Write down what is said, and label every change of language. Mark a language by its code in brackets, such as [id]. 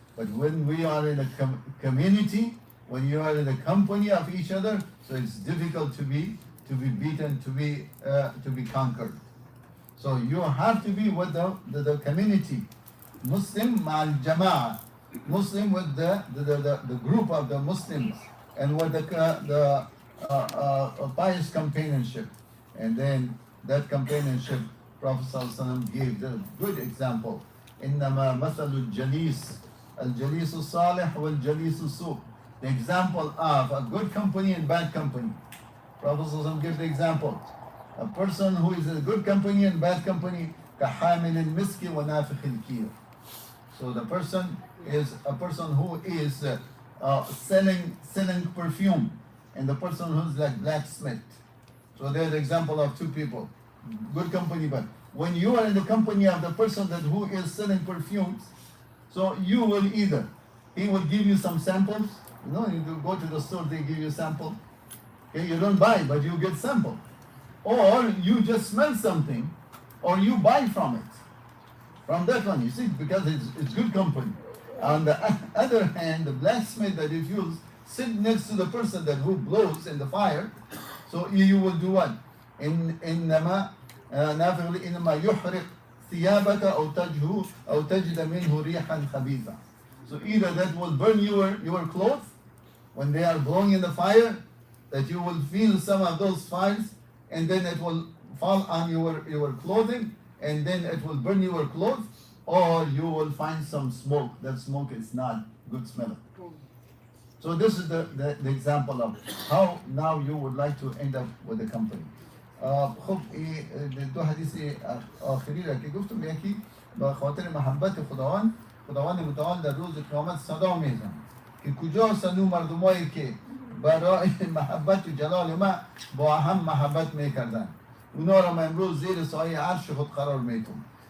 [en] But when we are in a community, when you are in the company of each other, so it's difficult to be beaten, to be conquered. So you have to be with the community. Muslim ma'al jama'ah, Muslim with the group of the Muslims, and with the pious companionship. And then that companionship, Prophet ﷺ gave the good example. [ar] إنما مثل الجليس الجليس الصالح والجليس السوء. [en] The example of a good company and bad company. Prophet ﷺ gives the example. A person who is a good company and bad company, [ar] كحامل المسك ونافخ الكير. [en] So the person is a person who is selling perfume, and the person who's like blacksmith. So there's the example of two people, good company, but when you are in the company of the person that who is selling perfumes, so you will either, he will give you some samples, you know, you go to the store, they give you sample, okay, you don't buy, but you get sample. Or you just smell something, or you buy from it. From that one, you see, because it's good company. On the other hand, the blacksmith that if you sit next to the person that who blows in the fire, so you will do what? [ar] إنما إنما يحرق ثيابك أو تجد منه ريحا خبيثة. [en] So either that will burn your clothes when they are blowing in the fire, that you will feel some of those fires, and then it will fall on your clothing, and then it will burn your clothes, or you will find some smoke. That smoke is not good smelling. So this is the example of how now you would like to end up with the company. [fa] خب دو حدیث آخری را که گفتم، یکی به خاطر محبت خداوند متعال در روز قیامت صدا میزن که کجا سنو مردمایی که برای محبت و جلال ما با هم محبت میکردن، اونا را من امروز زیر سایه عرش خود قرار میتونم.